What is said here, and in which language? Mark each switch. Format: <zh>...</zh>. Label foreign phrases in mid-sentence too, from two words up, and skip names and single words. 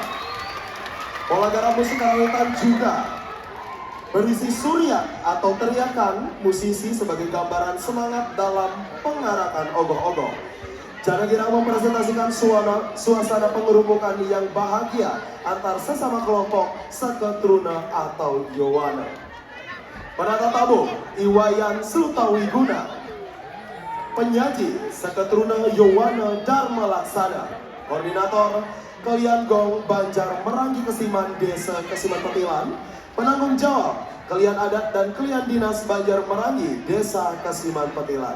<id>Pola garap musik karawitan juga berisi surya atau teriakan musisi sebagai gambaran semangat dalam pengarakan ogoh-ogoh. Jana Girang mempresentasikan suasana pengerupukan yang bahagia antar sesama kelompok Seketruna atau Yowana. Penata tamu Iwayan Slutawiguna, penyaji Seketruna Yowana Dharma Laksana, koordinator Kalian Gong Banjar Merangi Kesiman Desa Kesiman Petilan, penanggung jawab Kalian Adat dan Kalian Dinas Banjar Merangi Desa Kesiman Petilan.</id>